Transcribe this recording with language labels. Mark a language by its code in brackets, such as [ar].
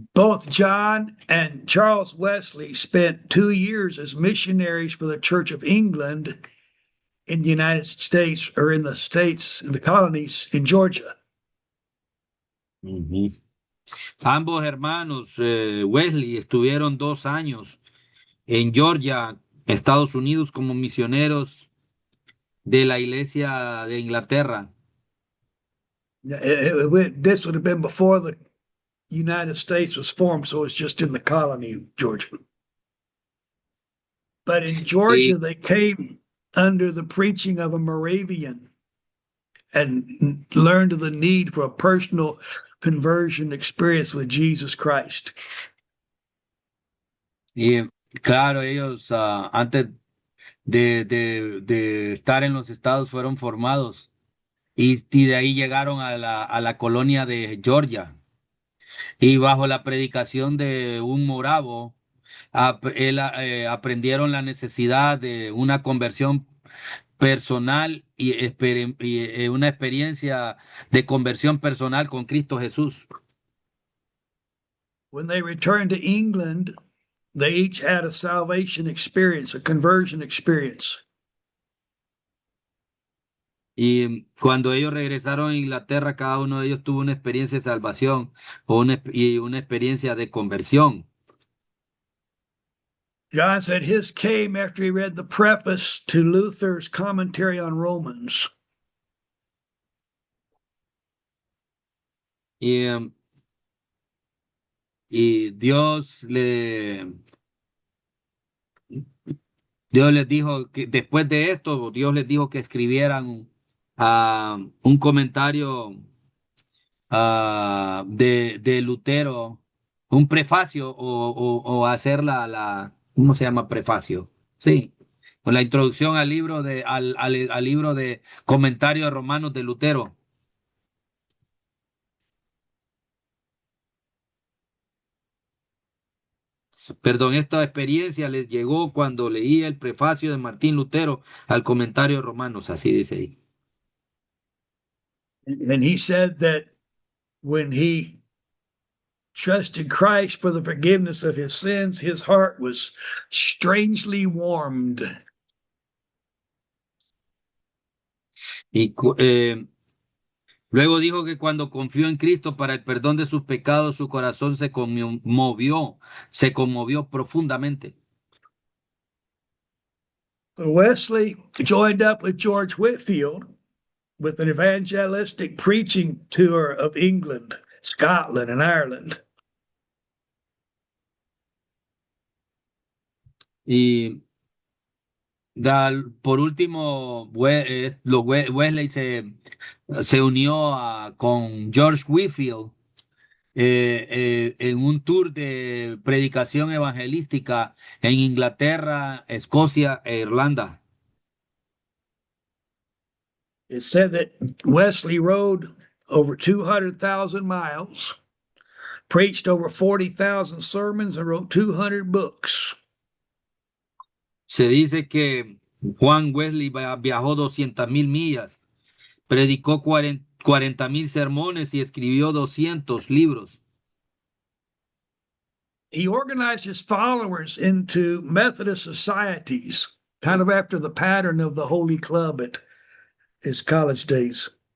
[en] Both John and Charles Wesley spent 2 years as missionaries for the Church of England in the United States, or in the states, in the colonies in Georgia. Ujú. [es] Ambos hermanos, Wesley, estuvieron 2 años en Georgia, Estados Unidos, como misioneros de la Iglesia de Inglaterra. [en] This would have been before the United States was formed, so it's just in the colony of Georgia. But in [es] Y, [en] Georgia, they came under the preaching of a Moravian and learned of the need for a personal conversion experience with Jesus Christ. [es] y, claro, ellos antes de estar en los estados fueron formados y de ahí llegaron a la colonia de Georgia y bajo la predicación de un moravo aprendieron la necesidad de una conversión personal y una experiencia de conversión personal con Cristo Jesús. [en] When they returned to England, they each had a salvation experience, a conversion experience. [es] Y cuando ellos regresaron a Inglaterra, cada uno de ellos tuvo una experiencia de salvación y una experiencia de conversión. [en] John said his came after he read the preface to Luther's commentary on Romans. [es] Y, em, y Dios les dijo que después de esto, Dios les dijo que escribieran un comentario de Lutero, un prefacio o hacer ¿cómo se llama prefacio? Sí, con la introducción al libro al libro de comentarios romanos de Lutero. Perdón, esta experiencia les llegó cuando leía el prefacio de Martín Lutero al comentario romanos, así dice ahí. [en] And he said that when he trusted Christ for the forgiveness of his sins, his heart was strangely warmed. [es] Y luego dijo que cuando confió en Cristo para el perdón de sus pecados, su corazón se conmovió profundamente. [en] Wesley joined up with George Whitfield with an evangelistic preaching tour of England, Scotland, and Ireland. [es] Y por último, Wesley se unió con George Whitfield en un tour de predicación evangelística en Inglaterra, Escocia e Irlanda. [en] It said that Wesley rode over 200,000 miles, preached over 40,000 sermons, and wrote 200 books. [es] Se dice que Juan Wesley viajó 200.000 millas, predicó 40.000 sermones y escribió 200 libros. [en] He organized his followers into Methodist societies, kind of after the pattern of the Holy Club at his college days.